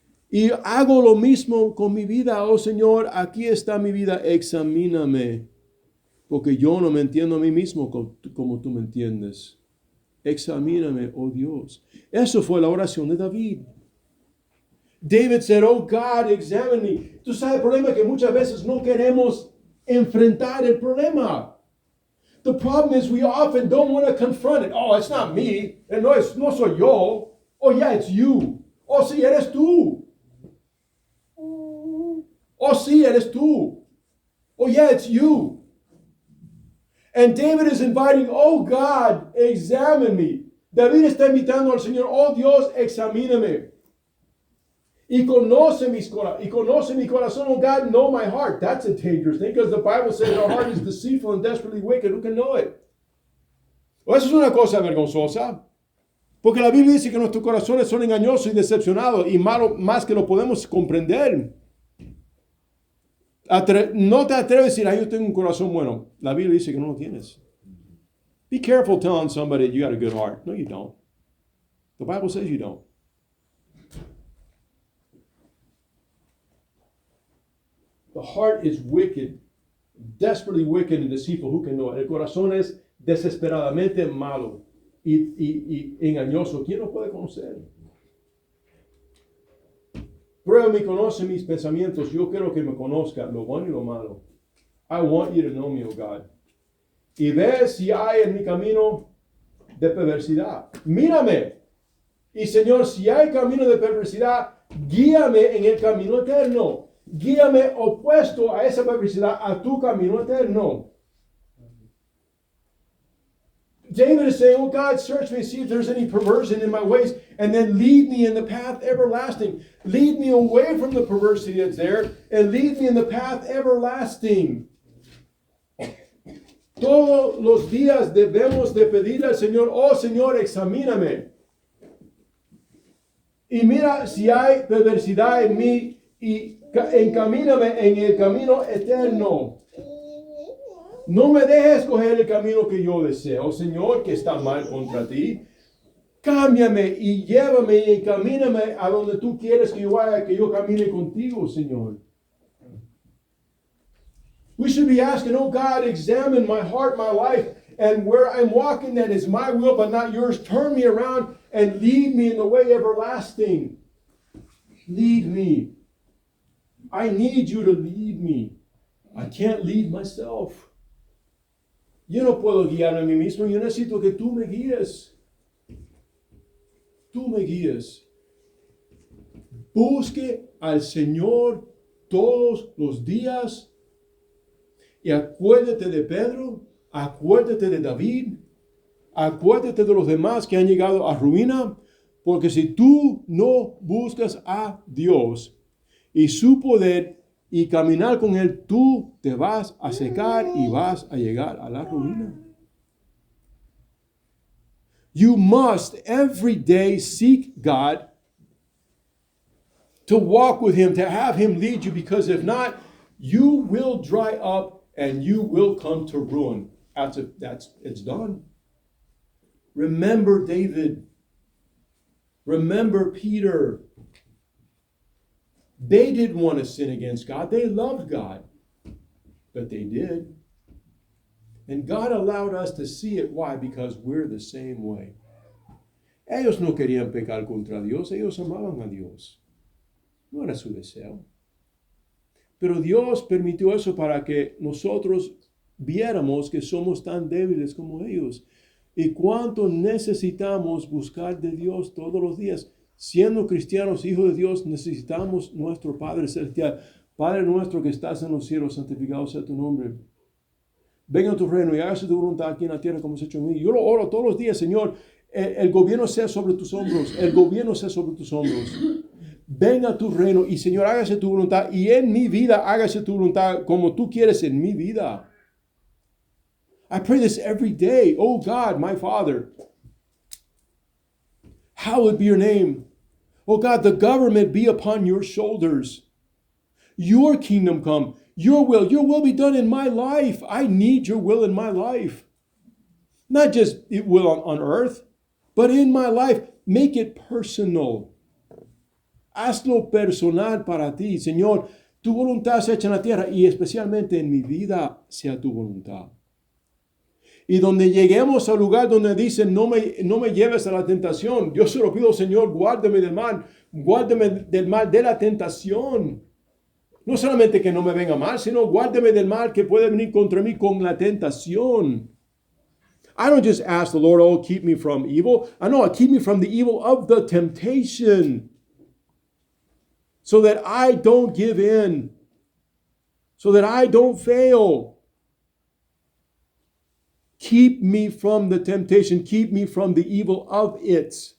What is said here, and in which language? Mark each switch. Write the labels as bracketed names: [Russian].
[Spanish] Y hago lo mismo con mi vida. Oh Señor, aquí está mi vida, examíname. Porque yo no me entiendo a mí mismo como tú me entiendes. Examíname, oh Dios. Eso fue la oración de David. [English] David said, oh God, examine me. [Spanish] Tú sabes el problema que muchas veces no queremos enfrentar el problema. [English] The problem is we often don't want to confront it. Oh, it's not me. [Spanish] No soy yo. [English] Oh, yeah, it's you. [Spanish] Oh, sí, eres tú. Oh, sí, eres tú. [English] Oh, yeah, it's you. And David is inviting, oh God, examine me. [Spanish] David está invitando al Señor, oh Dios, examíname. Y conoce mi corazón, [English] oh God, know my heart. That's a dangerous thing because the Bible says our heart is deceitful and desperately wicked. Who can know it? Well, [Spanish] eso es una cosa vergonzosa. Porque la Biblia dice que nuestros corazones son engañosos y decepcionados y malos más que lo podemos comprender. No te atreves a decir, yo tengo un corazón bueno. La Biblia dice que no lo tienes. [English] Be careful telling somebody you got a good heart. No, you don't. The Bible says you don't. The heart is wicked, desperately wicked and deceitful. Who can know it? [Spanish] El corazón es desesperadamente malo y engañoso. ¿Quién lo puede conocer? Pruébame y conoce mis pensamientos. Yo quiero que me conozca lo bueno y lo malo. [English] I want you to know me, oh God. [Spanish] Y ve si hay en mi camino de perversidad. Mírame. Y Señor, si hay camino de perversidad, guíame en el camino eterno. Guíame opuesto a esa perversidad, a tu camino eterno. [English] David is saying, oh God, search me, see if there's any perversion in my ways, and then lead me in the path everlasting. Lead me away from the perversity that's there, and lead me in the path everlasting. [Spanish] Todos los días debemos de pedir al Señor, oh Señor, examíname. Y mira si hay perversidad en mí, y encamíname en el camino eterno. No me dejes escoger el camino que yo deseo, Señor, que está mal contra ti. Cámbiame y llévame y encamíname a donde tú quieres que yo vaya, que yo camine contigo, Señor. [English] We should be asking, oh God, examine my heart, my life, and where I'm walking that is my will but not yours. Turn me around and lead me in the way everlasting. Lead me. I need you to lead me. I can't lead myself. [Spanish] Yo no puedo guiarme a mí mismo. Yo necesito que tú me guíes. Tú me guíes. Busque al Señor todos los días y acuérdate de Pedro, acuérdate de David, acuérdate de los demás que han llegado a ruina, porque si tú no buscas a Dios y su poder y caminar con Él, tú te vas a secar y vas a llegar a la ruina. [English] You must every day seek God, to walk with Him, to have Him lead you, because if not, you will dry up and you will come to ruin. It's done. Remember David. Remember Peter. They didn't want to sin against God. They loved God. But they did. And God allowed us to see it. Why? Because we're the same way. [Spanish] Ellos no querían pecar contra Dios. Ellos amaban a Dios. No era su deseo. Pero Dios permitió eso para que nosotros viéramos que somos tan débiles como ellos. Y cuánto necesitamos buscar de Dios todos los días. Siendo cristianos, hijos de Dios, necesitamos nuestro Padre Celestial. Padre nuestro que estás en los cielos, santificado sea tu nombre. Venga a tu reino y hágase tu voluntad aquí en la tierra como se ha hecho en mí. Yo lo oro todos los días, Señor. El gobierno sea sobre tus hombros. El gobierno sea sobre tus hombros. Venga a tu reino y, Señor, hágase tu voluntad. Y en mi vida, hágase tu voluntad como tú quieres en mi vida. [English] I pray this every day. Oh God, my Father, hallowed be your name. Oh God, the government be upon your shoulders. Your kingdom come. Your will be done in my life. I need your will in my life. Not just it will on earth, but in my life. Make it personal. [Spanish] Hazlo personal para ti. Señor, tu voluntad sea hecha en la tierra y especialmente en mi vida sea tu voluntad. Y donde lleguemos al lugar donde dicen, no me lleves a la tentación, yo se lo pido, Señor, guárdame del mal de la tentación. No solamente que no me venga mal, sino guárdame del mal que puede venir contra mí con la tentación. [English] I don't just ask the Lord, oh, keep me from evil. I know, keep me from the evil of the temptation. So that I don't give in. So that I don't fail. Keep me from the temptation. Keep me from the evil of it.